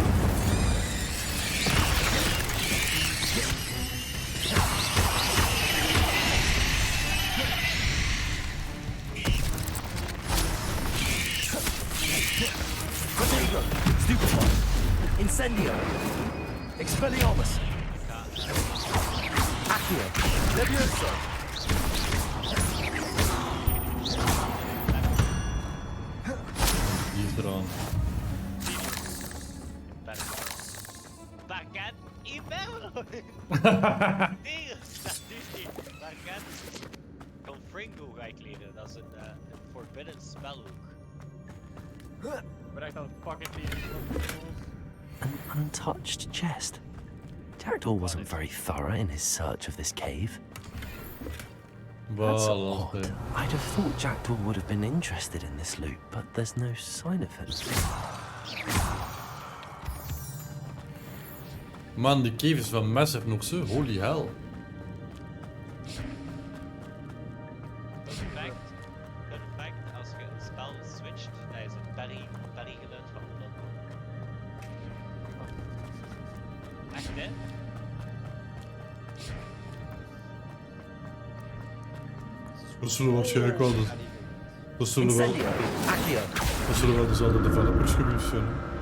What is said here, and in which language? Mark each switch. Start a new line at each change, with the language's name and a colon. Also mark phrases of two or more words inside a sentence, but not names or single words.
English: Potato. Stupid one. Incendio. Expelliarmus. Accio. Levioso.
Dutch: Die is eraan. Parket Ibero! Nee, dat is niet. Parket Confringo ga ik leren. Dat is een forbidden spelhoek. Maar echt aan het fucking leren.
English: An untouched chest. Jackdaw wasn't very thorough in his search of this cave. That's odd. I'd have thought Jackdaw would have been interested in this loot, but there's no sign of him.
Dutch: Man, die cave is wel massive nog zo.
English: Holy hell.
Dutch: Perfect als je een spel switcht, dat is een parry geluid van de echt, hè? Dat zullen waarschijnlijk wel de... Dat zullen wel... Incendio. Accio. Dat zullen wel dezelfde developers geweest zijn. Hè.